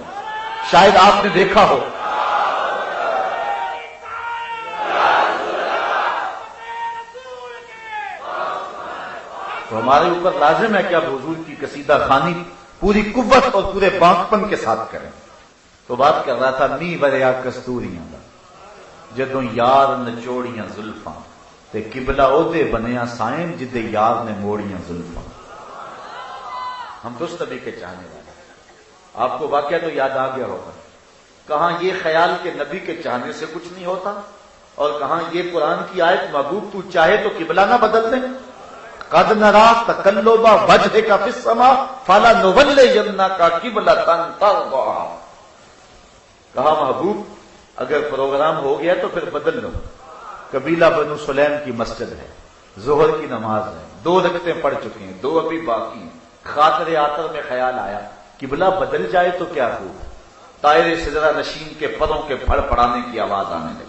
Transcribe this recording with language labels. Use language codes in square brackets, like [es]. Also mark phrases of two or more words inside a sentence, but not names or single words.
[ur] شاید آپ نے دیکھا ہو تو ہمارے اوپر لازم ہے کہ اب حضور کی قصیدہ خوانی پوری قوت اور پورے بانکپن کے ساتھ کریں۔ تو بات کر رہا تھا [pa] می بریا کستوریاں دا جدوں یار نچوڑیاں زلفاں، تے قبلہ اودے بنیا سائیں جدے یار نے موڑیاں زلفاں۔ [ur] ہم درست نبی کے چاہنے والے. آپ کو واقعہ تو یاد آ گیا ہوگا. کہاں یہ خیال کہ نبی کے چاہنے سے کچھ نہیں ہوتا، اور کہاں یہ قرآن کی آیت محبوب تو چاہے تو قبلہ نہ بدل دیں. [ar] قد نرا تقلب وجهك في السماء فلنولينك قبلة ترضاها. [ur] کہا محبوب اگر پروگرام ہو گیا تو پھر بدل لو. قبیلہ بنو سلیم کی مسجد ہے، ظہر کی نماز ہے، 2 رکعتیں پڑھ چکے ہیں، 2 ابھی باقی ہیں. خاطر آطر میں خیال آیا قبلہ بدل جائے تو کیا ہو. طائر سدرہ نشین کے پروں کے پھڑ پڑانے کی آواز آنے لگی.